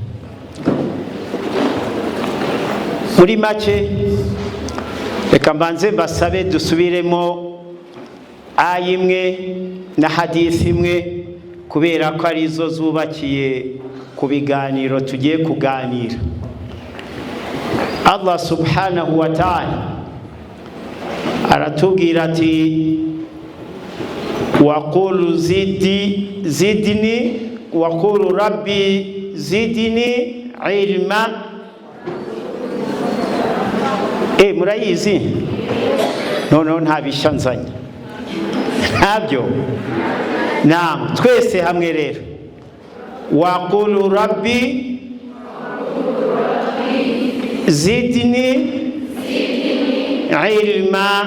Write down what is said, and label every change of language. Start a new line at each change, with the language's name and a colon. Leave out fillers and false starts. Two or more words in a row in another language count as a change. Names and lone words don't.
Kinyarwanda: Muri make reka mbanze mbasabe dusubiremo aya imwe na hadithi imwe, kubera ko arizo zubakiye ku biganiro tugiye kuganira. Allah
Arabic: سبحانه وتعالى
Kinyarwanda: aratubwira ati
Arabic: وقل زدني وقل رب زدني علما.
Kinyarwanda: Murayizi? Noneho ntabishanzanye ntabyo. Naam, twese hamwe rero
Arabic: وقل رب زدني علما.